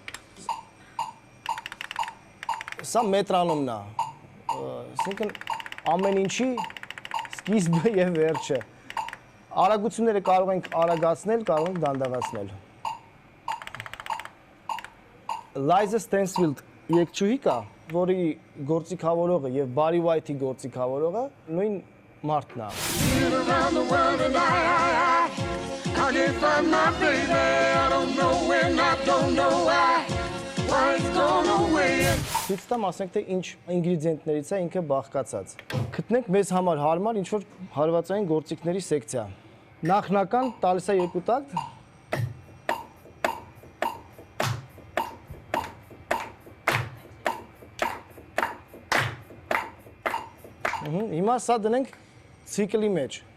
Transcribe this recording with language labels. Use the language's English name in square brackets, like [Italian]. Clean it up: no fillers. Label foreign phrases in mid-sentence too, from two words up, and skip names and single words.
[Armenian] Սա մետրոնոմն է։ Այսինքն ամեն ինչի սկիզբը եւ վերջը։ Արագությունները կարող ենք արագացնել, կարող ենք դանդաղացնել։ Liza Stansfield երգչուհի կա, որի գործիքավորողը եւ Barry White-ի գործիքավորողը նույն մարդն է։ [English] Around the world and I can't find my baby. I don't know when, I don't know why it's gone away. [Armenian] Ցույց տամ, ասենք թե ինչ ինգրեդիենտներից է ինքը բաղկացած։ Գտնենք մեզ համար հարմար ինչ որ հարվածային գործիքների սեկցիա։ Նախնական տալիս է 2 տակտ։ Հիմա սա դնենք ցիկլի մեջ։